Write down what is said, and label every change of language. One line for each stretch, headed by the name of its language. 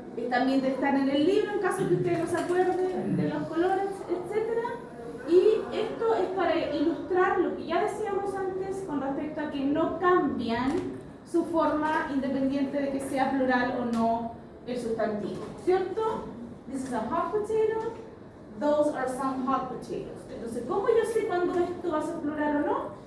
Spanish: También están en el libro en caso que ustedes no se acuerden de los colores, etc. Y esto es para ilustrar lo que ya decíamos antes con respecto a que no cambian su forma independiente de que sea plural o no el sustantivo, ¿cierto?
English: This is a hot potato, those are some hot potatoes.
Spanish: Entonces, ¿cómo yo sé cuándo esto va a ser plural o no?